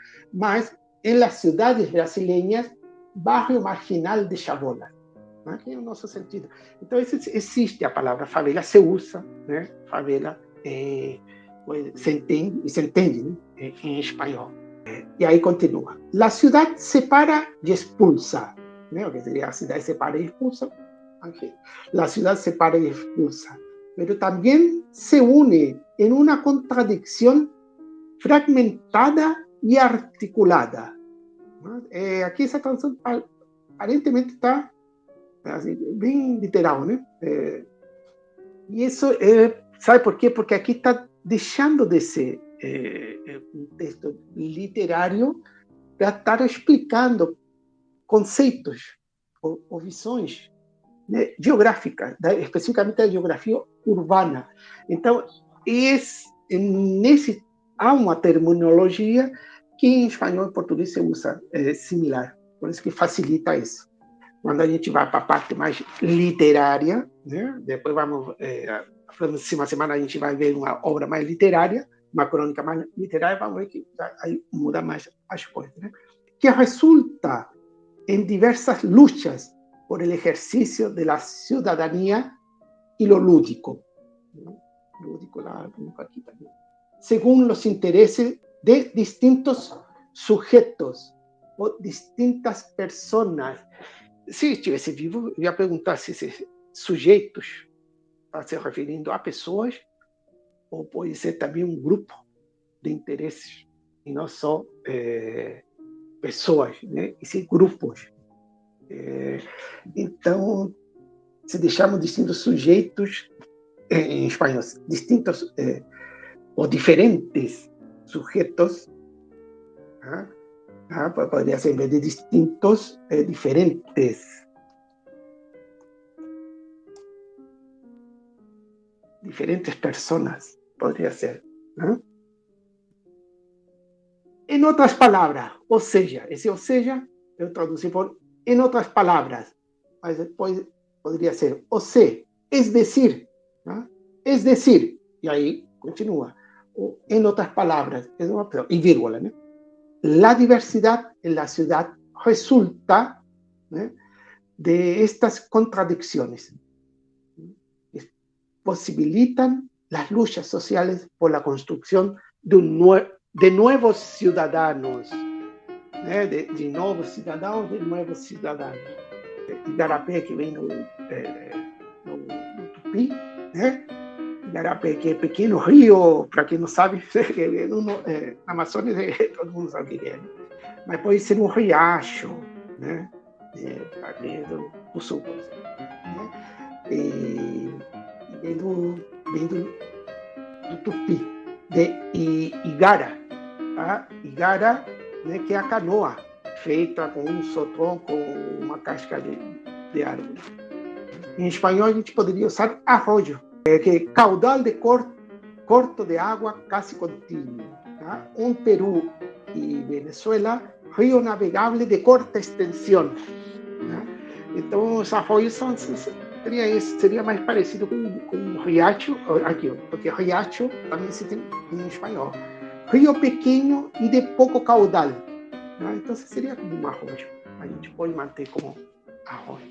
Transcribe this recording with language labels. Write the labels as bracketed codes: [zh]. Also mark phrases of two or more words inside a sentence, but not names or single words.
[pt] Mas, em las cidades brasileiras, [es] barrio marginal de chabola, [pt] né? Que é o nosso sentido. Então, existe a palavra favela, se usa, né? Favela, se entende, né? Em espanhol. E aí continua. [es] La ciudad separa e expulsa, né? [pt] O que seria a cidade separa e expulsa. [es] La ciudad separa e expulsa. pero también se une en una contradicción fragmentada y articulada. ¿No? Aquí esa traducción aparentemente está así, bien literal, ¿no? Y eso, ¿sabe por qué? Porque aquí está dejando de ser un texto literario para estar explicando [pt] conceitos ou visões, né, geográficas, especificamente da geografia urbana. Então, há uma terminologia que em espanhol e português se usa similar, por isso que facilita isso. Quando a gente vai para a parte mais literária, né, depois vamos, na próxima semana a gente vai ver uma obra mais literária, uma crônica mais literária, vamos ver que aí muda mais as coisas, né? [es] Que resulta en diversas luchas por el ejercicio de la ciudadanía y lo lúdico. Lúdico, aquí también. Según los intereses de distintos sujetos o distintas personas. [pt] Se estivesse vivo, eu ia perguntar se esses sujeitos está se referindo a pessoas ou pode ser também um grupo de interesses e não só pessoas, né? E sim grupos. Então, se deixarmos distintos sujeitos, em espanhol, distintos ou diferentes sujetos, [es] podría ser en vez de distintos, diferentes. Diferentes personas, podría ser. En otras palabras, o sea, ese o sea, yo traducí por en otras palabras, [pt] mas depois [es] podría ser o sea, es decir, y ahí continúa, o en otras palabras, y vírgula, ¿no? La diversidad en la ciudad resulta, ¿no?, de estas contradicciones. Posibilitan las luchas sociales por la construcción de nuevos ciudadanos, de nuevos ciudadanos. [pt] Igarapé, que vem no Tupi, né? Igarapé, que é pequeno rio, para quem não sabe, na Amazônia todo mundo sabe o que é, né? Mas pode ser um riacho, né? Ali do sul, por exemplo, né? E vem do Tupi, de Igara, tá? Igara, né, que é a canoa feita com um só tronco, uma casca de árvore. Em espanhol a gente poderia usar arroyo, que é [es] caudal de corto de água casi contínuo. [pt] ¿Tá? [es] En Perú y Venezuela, río navegable de corta extensión. [pt] ¿Tá? Então, os arroios seria mais parecido com riacho, aqui, porque riacho também se tem em espanhol. Rio pequeno e de pouco caudal. Tá? Então, seria como um arroio. A gente pode manter como arroio.